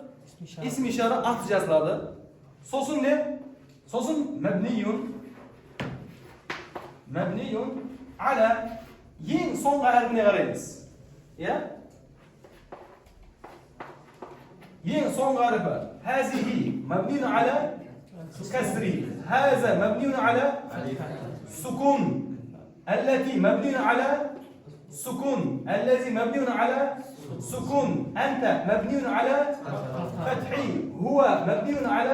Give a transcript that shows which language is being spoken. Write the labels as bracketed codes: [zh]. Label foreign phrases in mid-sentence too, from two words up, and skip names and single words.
[ar] اسم إشارة [kk] аты жазылады. Сосын не? [ar] Сосын مبنيّ. مبنيّ على. [kk] Ең соңғы әрпіне қараймыз. Иә? Ең соңғы әрпі. [ar] هذه مبنيّ على كسر. هذا مبنيّ على سكون. اللاتي مبنيّ على سكون. الذي مبنيّ على سكون أنت مبني على فتحي هو مبني على